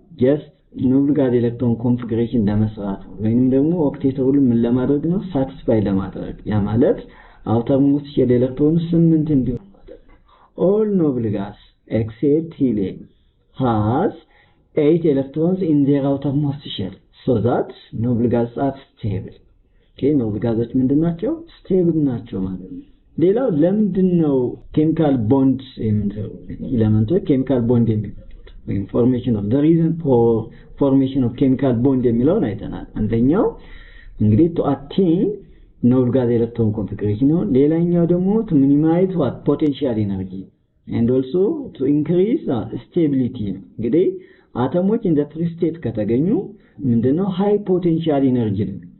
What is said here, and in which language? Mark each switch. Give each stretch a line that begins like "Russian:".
English: ጀስት ኖብል ጋዝ ኤሌክትሮን ኮንፊግሬሽን
Amharic: ለመስራት ወይንም ደግሞ ኦክቴትሩን ምን ለማድረግ ነው? ሳቲስፋይ ለማድረግ። ያ ማለት አውተርሞስት ሼል ኤሌክትሮን 8 እንዲሆን ማለት ነው።
English: all noble gas except helium has 8 electrons in their outermost shell. So that noble gases are stable. Okay, noble gases
Amharic: ምንድን ናቸው? stable ናቸው ማለት ነው። ሌላው ለምንድነው ኬሚካል ቦንድ ኤሌመንቶች ኬሚካል ቦንድ የሚፈጥሩት? ወይም
English: formation of the reason for formation of chemical bond
Amharic: የሚለውን አይተናል። አንደኛው እንግዲህ
English: to attain noble gas electron configuration
Amharic: ነው። ሌላኛው ደግሞ
English: to minimize what potential energy and also to increase stability
Amharic: ነው። እንግዲህ አተሞች
English: in the free state
Amharic: ከተገኙ ምንድነው
English: high potential energy
Amharic: ነው።